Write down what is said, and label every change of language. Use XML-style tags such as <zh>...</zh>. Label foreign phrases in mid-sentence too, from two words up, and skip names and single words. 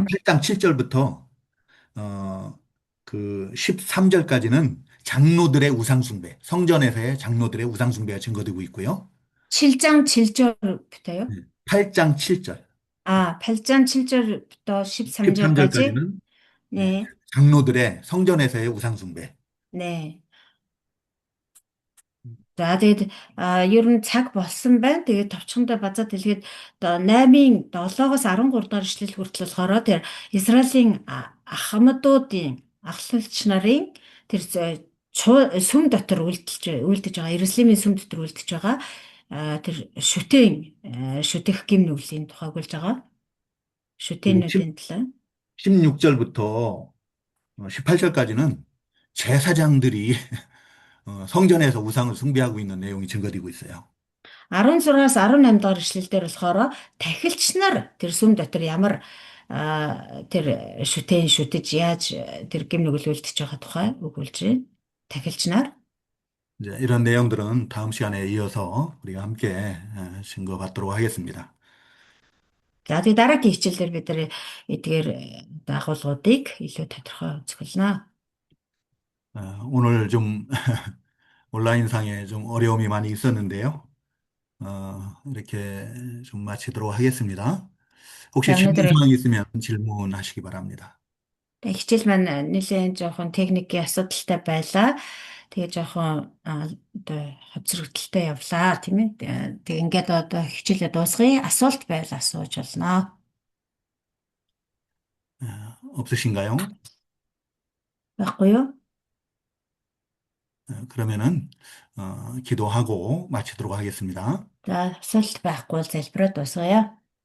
<ko>8장 7절부터 그 13절까지는 장로들의 우상 숭배, 성전에서의 장로들의 우상 숭배가 증거되고 있고요. 7장 7절부터요? 8장 7절. 8장 7절부터 13절까지? 13절까지는 네, 장로들의 성전에서의 우상 숭배. 네.</ko> <mn>За тэгээд ер нь цаг болсон байна. Тэгээд товчхондоо базаад хэлгээд одоо 8-ын 7-оос 13 дахь ишлэл хүртэл болохоор тэр Израилийн ахмадуудын ахлагч нарын тэр сүм дотор үлдэж байгаа Иерусалимийн сүм дотор үлдэж байгаа тэр шүтэх гим нүглийн тухайг болж байгаа. шүтэнүүдийн талаа.</mn> <ko>16절부터 18절까지는 제사장들이 성전에서 우상을 숭배하고 있는 내용이 증거되고 있어요.</ko> <mn>16-аас 18 дахь ишлэлдэр болохоор тахилч нар тэр сүм дотор ямар тэр шүтэж яаж тэр гим нүгэлүүлдэж байгаа тухай өгүүлж байна. тахилч нар.</mn> <ko>이제 이런 내용들은 다음 시간에 이어서 우리가 함께 증거받도록 하겠습니다.</ko> <mn>За тэгээд дараагийн хичээлээр бид нэр эдгээр дагуулгуудыг илүү тодорхой зөвлөнө.</mn> <ko>오늘 좀 온라인상에 좀 어려움이 많이 있었는데요. 이렇게 좀 마치도록 하겠습니다. 혹시 질문사항이 있으면 질문하시기 바랍니다.</ko> <mn>хичээл маань нэлээд жоохон техникийн асуудалтай байлаа. Тэгээ жоохон одоо хоцрогдолтой явлаа тийм ээ. Тэг ингээд одоо хичээлээ дуусгая. Асуулт байвал асууж болно.</mn> <ko>없으신가요?</ko> <mn>Байхгүй юу?</mn> <ko>그러면은 기도하고 마치도록 하겠습니다.</ko> <mn>За асуулт байхгүй бол залбираад дуусгая.</mn>